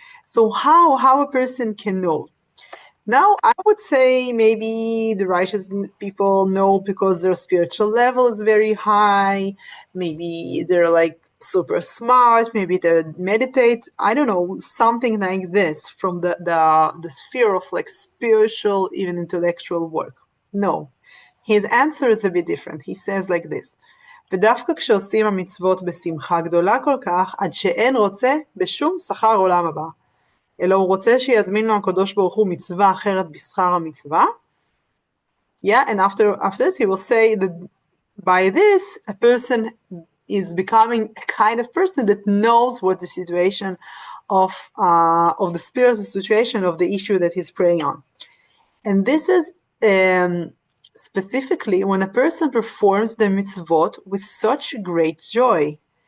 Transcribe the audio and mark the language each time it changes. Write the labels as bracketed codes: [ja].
[en] So how a person can know? Now, I would say maybe the righteous people know because their spiritual level is very high. Maybe they're like super smart. Maybe they meditate. I don't know, something like this from the sphere of like spiritual, even intellectual work. No, his answer is a bit different. He says like this. [he] ודווקא כשעושים המצוות בשמחה גדולה כל כך, עד שאין רוצה בשום שכר עולם הבא. אלא הוא רוצה שיזמין לו הקדוש ברוך הוא מצווה אחרת בשכר המצווה. [en] Yeah, and after this he will say that by this a person is becoming a kind of person that knows what the situation of the spiritual situation of the issue that he's praying on. And this is specifically when a person performs the mitzvot with such great joy